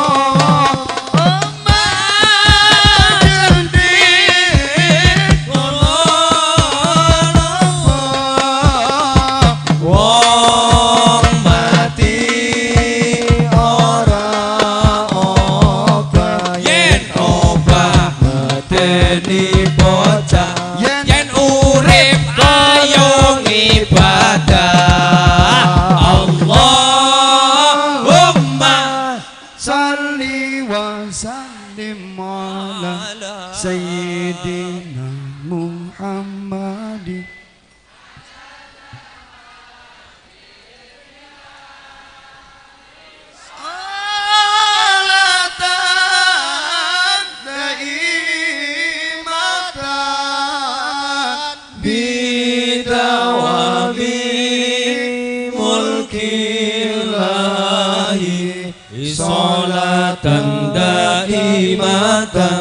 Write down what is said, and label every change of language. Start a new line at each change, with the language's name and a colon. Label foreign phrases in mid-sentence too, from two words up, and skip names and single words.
Javanese: wong mati ora obah yen obah medeni bocah yen urip ayo ngibadah Allahumma
Arabic: صل وسلم على سيدنا محمد صلاة دائمة بدوام ملك الله صلاة دائمة